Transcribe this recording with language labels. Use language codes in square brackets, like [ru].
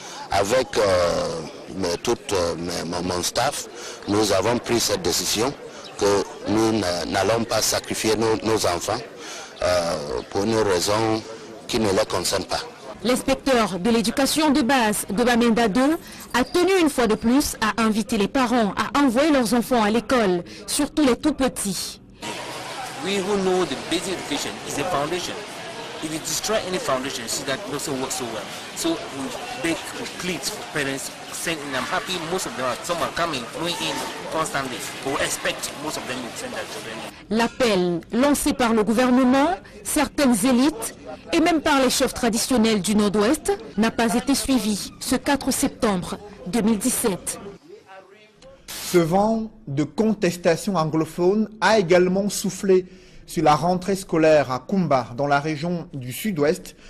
[fr] Avec tout mon staff, nous avons pris cette décision que nous n'allons pas sacrifier nos enfants pour une raison qui ne les concerne pas. L'inspecteur de l'éducation de base de Bamenda 2 a tenu une fois de plus à inviter les parents à envoyer leurs enfants à l'école, surtout les tout petits. [en] We who know the basic education is a foundation. If you destroy any foundation, you see that it doesn't work so well. So we beg, we plead for parents, saying, and I'm happy most of them, some are coming, flowing in constantly. We expect most of them will send their children in. [fr] L'appel lancé par le gouvernement, certaines élites et même par les chefs traditionnels du Nord-Ouest n'a pas été suivi ce 4 septembre 2017. Ce vent de contestation anglophone a également soufflé sur la rentrée scolaire à Kumba, dans la région du Sud-Ouest.